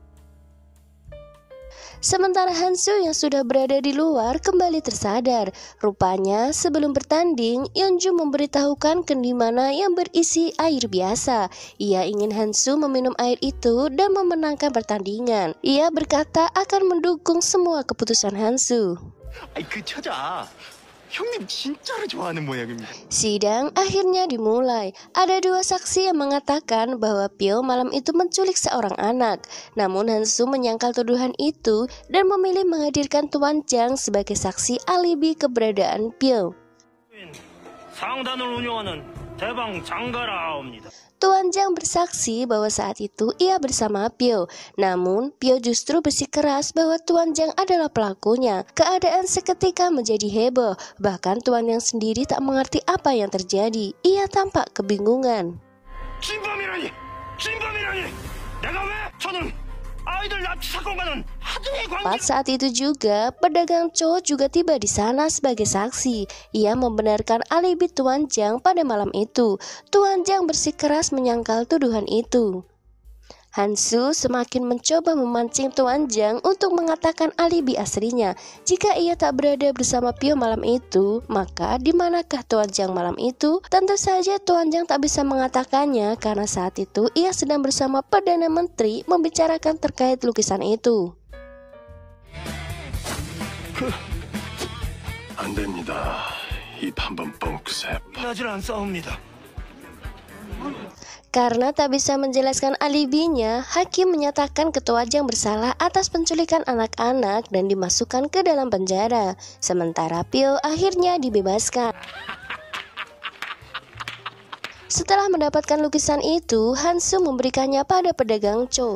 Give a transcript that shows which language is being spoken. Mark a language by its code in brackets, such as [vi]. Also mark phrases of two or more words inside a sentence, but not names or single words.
[id] Sementara Hansu yang sudah berada di luar kembali tersadar. Rupanya sebelum bertanding, Yeonju memberitahukan kendi mana yang berisi air biasa. Ia ingin Hansu meminum air itu dan memenangkan pertandingan. Ia berkata akan mendukung semua keputusan Hansu. [ko] 그 처자 형님 진짜로 좋아하는 모양입니다. [id] Sidang akhirnya dimulai. Ada dua saksi yang mengatakan bahwa Pyo malam itu menculik seorang anak. Namun Hansu menyangkal tuduhan itu dan memilih menghadirkan Tuan Jang sebagai saksi alibi keberadaan Pyo. [ko] 상단을 운영하는 대방 장가라옵니다. [id] Tuan Jang bersaksi bahwa saat itu ia bersama Pyo. Namun Pyo justru bersikeras bahwa Tuan Jang adalah pelakunya. Keadaan seketika menjadi heboh. Bahkan Tuan Jang sendiri tak mengerti apa yang terjadi. Ia tampak kebingungan. [ko] 진범이라니! 내가 왜 저는 아이들 납치 사건과는 하등의 관계. [id] Tepat saat itu juga, pedagang Cho juga tiba di sana sebagai saksi. Ia membenarkan alibi Tuan Jiang pada malam itu. Tuan Jiang bersikeras menyangkal tuduhan itu. Hansu semakin mencoba memancing Tuan Jiang untuk mengatakan alibi aslinya. Jika ia tak berada bersama Pio malam itu, maka di manakah Tuan Jiang malam itu? Tentu saja Tuan Jiang tak bisa mengatakannya karena saat itu ia sedang bersama Perdana Menteri membicarakan terkait lukisan itu. [ko] 안 됩니다. 입 한번 뻥크세요. 나질 않사옵니다. [id] Karena tak bisa menjelaskan alibinya, hakim menyatakan Ketua Jiang bersalah atas penculikan anak-anak dan dimasukkan ke dalam penjara. Sementara Pio akhirnya dibebaskan. Setelah mendapatkan lukisan itu, Hansu memberikannya pada pedagang Cho.